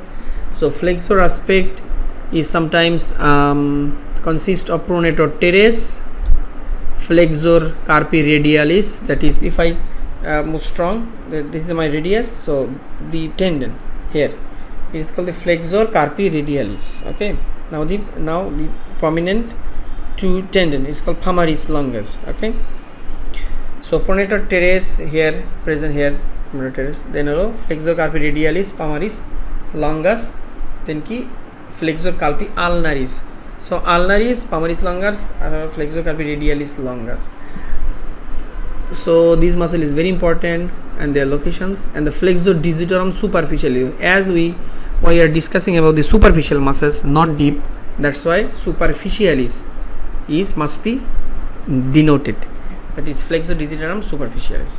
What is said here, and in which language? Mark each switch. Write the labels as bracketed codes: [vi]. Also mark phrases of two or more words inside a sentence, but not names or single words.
[en] So flexor aspect is sometimes consist of pronator teres, flexor carpi radialis, that is, if I move strong, this is my radius, so the tendon here is called the flexor carpi radialis, okay. Now the prominent two tendon is called palmaris longus, okay. So pronator teres here, present here, pronator teres, then flexor carpi radialis, palmaris longus, then ki flexor carpi ulnaris. So ulnaris, palmaris longus, flexor carpi radialis longus. So this muscle is very important, and their locations, and the flexor digitorum superficially, as we are discussing about the superficial muscles, not deep. That's why superficialis must be denoted, that is flexor digitorum superficialis.